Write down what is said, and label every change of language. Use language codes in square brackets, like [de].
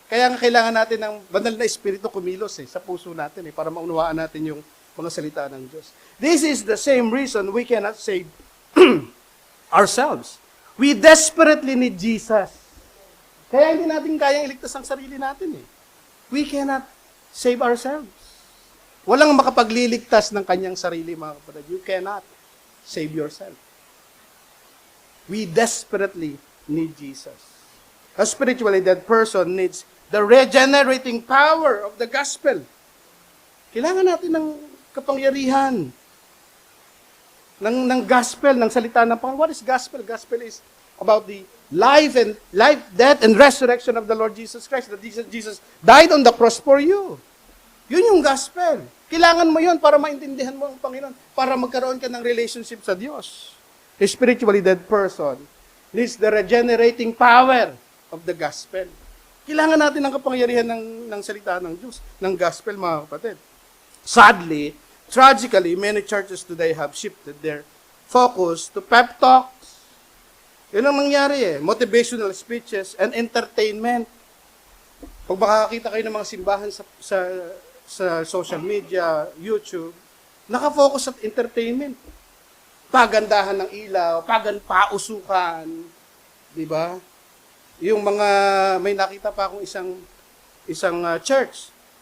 [tl] Kaya nga kailangan natin ng banal na espiritu kumilos sa puso natin para maunawaan natin yung mga salita ng Diyos. [en] This is the same reason we cannot save ourselves. We desperately need Jesus. [tl] Kaya hindi natin kayang iligtas ang sarili natin. [en] We cannot save ourselves. [tl] Walang makapagliligtas ng kanyang sarili, mga kapatid. [en] You cannot save yourself. We desperately need Jesus. A spiritually dead person needs the regenerating power of the gospel. [tl] Kailangan natin ng kapangyarihan ng gospel, ng salita ng Panginoon. [en] What is gospel? Gospel is about the life, death, and resurrection of the Lord Jesus Christ. That Jesus died on the cross for you. [tl] Yun yung gospel. Kailangan mo yun para maintindihan mo ang Panginoon, para magkaroon ka ng relationship sa Diyos. [en] A spiritually dead person needs the regenerating power of the gospel. [tl] Kailangan natin ng kapangyarihan ng salita ng Diyos, ng gospel, mga kapatid. [en] Sadly, tragically, many churches today have shifted their focus to pep talks. [tl] Yun ang nangyari [en] motivational speeches and entertainment. [tl] Pag makakakita kayo ng mga simbahan sa social media, YouTube, nakafocus sa entertainment. Pagandahan ng ilaw, pausukan, di ba? Yung mga, may nakita pa akong isang church.